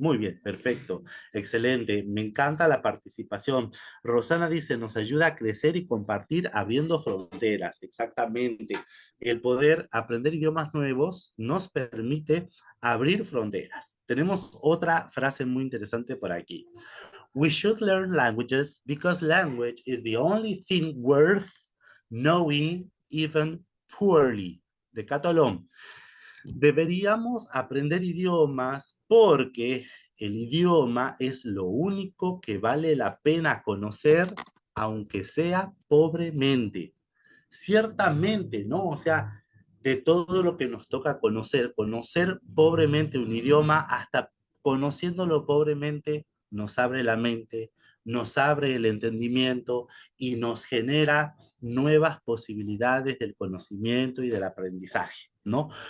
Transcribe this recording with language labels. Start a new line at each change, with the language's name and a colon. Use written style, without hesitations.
Spanish: Muy bien, perfecto, excelente, me encanta la participación. Rosana dice, nos ayuda a crecer y compartir abriendo fronteras, exactamente. El poder aprender idiomas nuevos nos permite abrir fronteras. Tenemos otra frase muy interesante por aquí.
English: We should learn languages because language is the only thing worth knowing even poorly.
Spanish: De Catolón. Deberíamos aprender idiomas porque el idioma es lo único que vale la pena conocer, aunque sea pobremente. Ciertamente, ¿no? O sea, de todo lo que nos toca conocer, conocer pobremente un idioma, hasta conociéndolo pobremente, nos abre la mente, nos abre el entendimiento y nos genera nuevas posibilidades del conocimiento y del aprendizaje, ¿no?